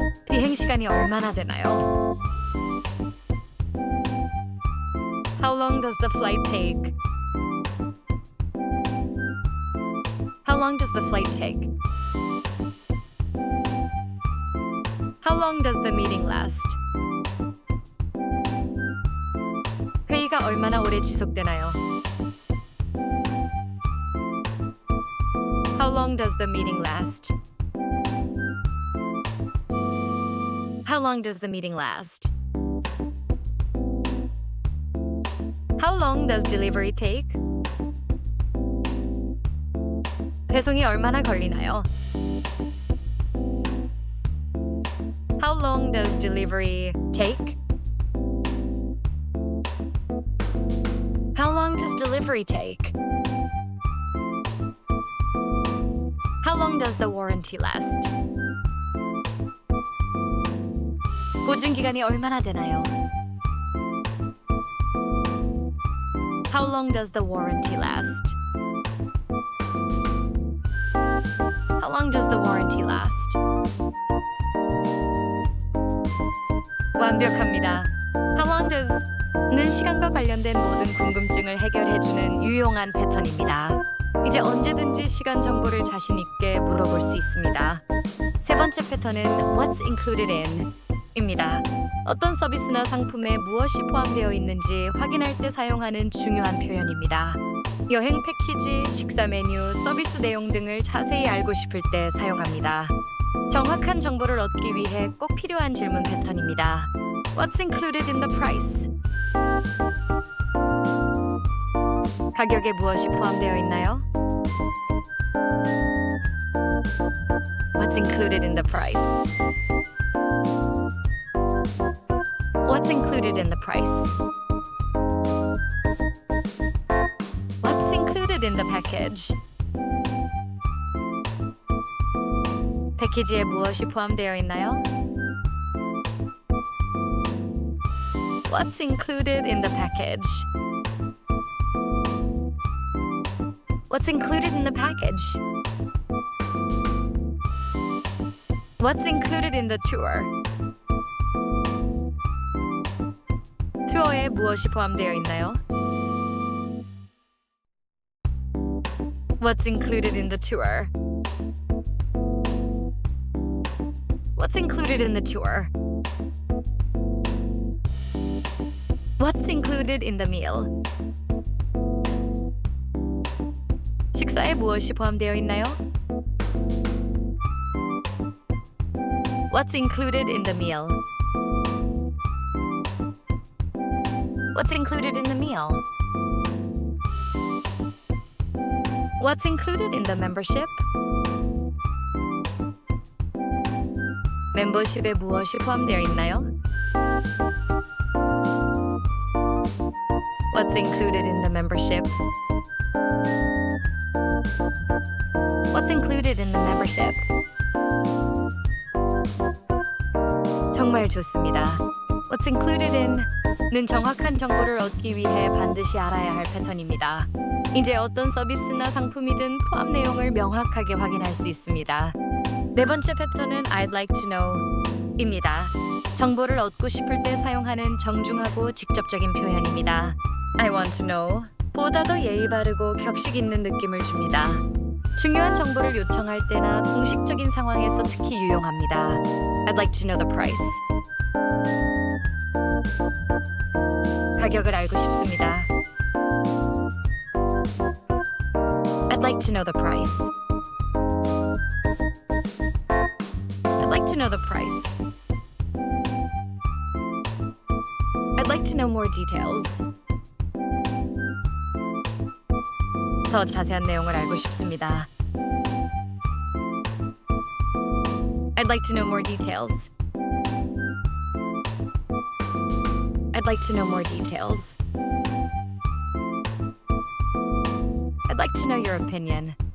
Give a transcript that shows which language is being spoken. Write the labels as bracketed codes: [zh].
[ko] 비행 시간이 얼마나 되나요? [en] How long does the flight take? How long does the flight take? How long does the meeting last? [ko] 회의가 얼마나 오래 지속되나요? [en] How long does the meeting last? How long does the meeting last? How long does delivery take? [ko] 배송이 얼마나 걸리나요? [en] How long does delivery take? How long does delivery take? How long does the warranty last? [ko] 보증 기간이 얼마나 되나요? [en] How long does the warranty last? How long does the warranty last? [ko] 완벽합니다. [en] How long does [ko] 는 시간과 관련된 모든 궁금증을 해결해주는 유용한 패턴입니다. 이제 언제든지 시간 정보를 자신 있게 물어볼 수 있습니다. 세 번째 패턴은 [en] What's included in? [ko] 입니다. 어떤 서비스나 상품에 무엇이 포함되어 있는지 확인할 때 사용하는 중요한 표현입니다. 여행 패키지, 식사 메뉴, 서비스 내용 등을 자세히 알고 싶을 때 사용합니다. 정확한 정보를 얻기 위해 꼭 필요한 질문 패턴입니다. [en] What's included in the price? [ko] 가격에 무엇이 포함되어 있나요? [en] What's included in the price? What's included in the price? What's included in the package? [ko] 패키지에 무엇이 포함되어 있나요? [en] What's included in the package? What's included in the package? What's included in the tour? [ko] 투어에 무엇이 포함되어 있나요? [en] What's included in the tour? What's included in the tour? What's included in the meal? [ko] 식사에 무엇이 포함되어 있나요? [en] What's included in the meal? What's included in the meal? What's included in the membership? [ko] 멤버십에 무엇이 포함되어 있나요? [en] What's included in the membership? What's included in the membership? [ko] 정말 좋습니다. [en] What's included in [ko] 는 정확한 정보를 얻기 위해 반드시 알아야 할 패턴입니다. 이제 어떤 서비스나 상품이든 포함 내용을 명확하게 확인할 수 있습니다. 네 번째 패턴은 [en] I'd like to know [ko] 입니다. 정보를 얻고 싶을 때 사용하는 정중하고 직접적인 표현입니다. [en] I want to know [ko] 보다 더 예의 바르고 격식 있는 느낌을 줍니다. 중요한 정보를 요청할 때나 공식적인 상황에서 특히 유용합니다. [en] I'd like to know the price. [ko] 가격을 알고 싶습니다. [en] I'd like to know the price. I'd like to know the price. I'd like to know more details. [ko] 더 자세한 내용을 알고 싶습니다. [en] I'd like to know more details. I'd like to know more details. I'd like to know your opinion.